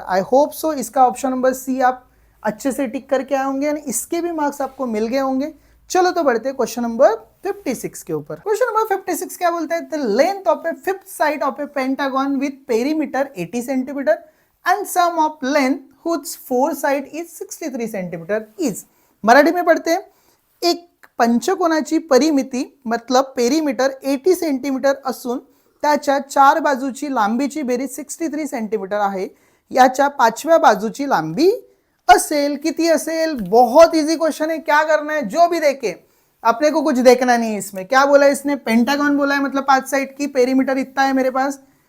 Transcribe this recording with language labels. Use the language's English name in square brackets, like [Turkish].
[English] I hope so [Hindi] इसका option number C आप अच्छे से टिक करके आए होंगे, इसके भी मार्क्स आपको मिल गए होंगे. चलो तो बढ़ते हैं क्वेश्चन नंबर 56 के ऊपर. क्वेश्चन नंबर 56 क्या बोलता है? [English] The length of a fifth side of a pentagon with perimeter 80 centimetre and sum of length whose four side is 63 centimetre is. [Hindi] Marathi में पढ़ते हैं. [Marathi] एक पंचकोनाची परिमिती मतलब पेरीमीटर 80 सेंटीमीटर असून त्याच्या 4 बाजूची लांबीची बेरीज 63 सेंटीमीटर आहे. याच्या 5व्या बाजूची लांबी असेल. किती असेल? [Hindi] बहुत इजी क्वेश्चन है. क्या करना है? जो भी देखे, अपने को कुछ देखना नहीं है इसमें. क्या बोला है इसने? पेंटागन बोला है, मतलब 5 साइड की. पेरीमीटर इतना है मेरे पास.